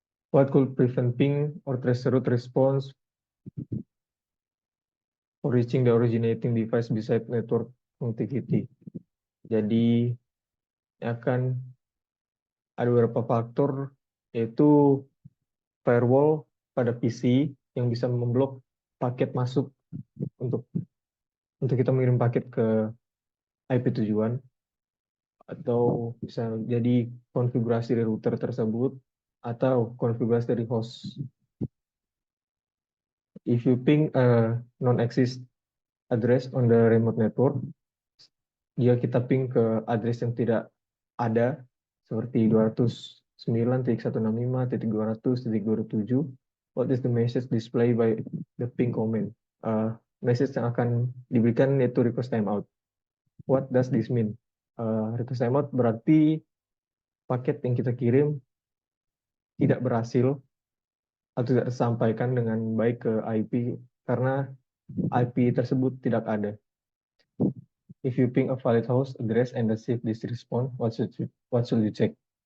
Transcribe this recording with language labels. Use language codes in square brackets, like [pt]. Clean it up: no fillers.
[en] What could prevent ping or traceroute response for reaching the originating device beside network connectivity? [id] Jadi akan ada beberapa faktor, yaitu firewall pada PC yang bisa memblok paket masuk untuk kita mengirim paket ke IP tujuan, atau bisa jadi konfigurasi dari router tersebut atau konfigurasi dari host. [en] If you ping a non-exist address on the remote network, [id] jika kita ping ke address yang tidak ada seperti 209.165.200.207, [en] what is the message display by the ping comment? [id] Message yang akan diberikan yaitu request timeout. [en] What does this mean? [id] Request timeout berarti paket yang kita kirim tidak berhasil atau tidak tersampaikan dengan baik ke IP karena IP tersebut tidak ada. [en] If you ping a valid host address and receive this response, what should you check?